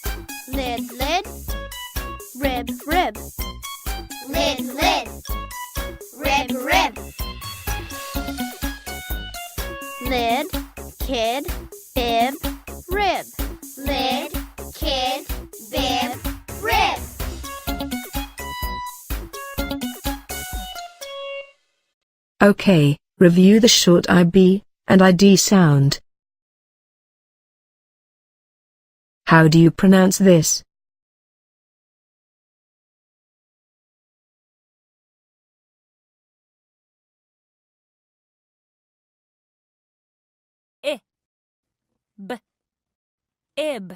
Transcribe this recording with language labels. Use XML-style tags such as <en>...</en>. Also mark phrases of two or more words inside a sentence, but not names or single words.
<en>Lid, lid, rib, rib. Lid, lid. Rib, rib. Lid, kid, bib, rib. Lid, kid, bib, rib. Okay, review the short IB and ID sound. How do you pronounce this? B, ib,</en>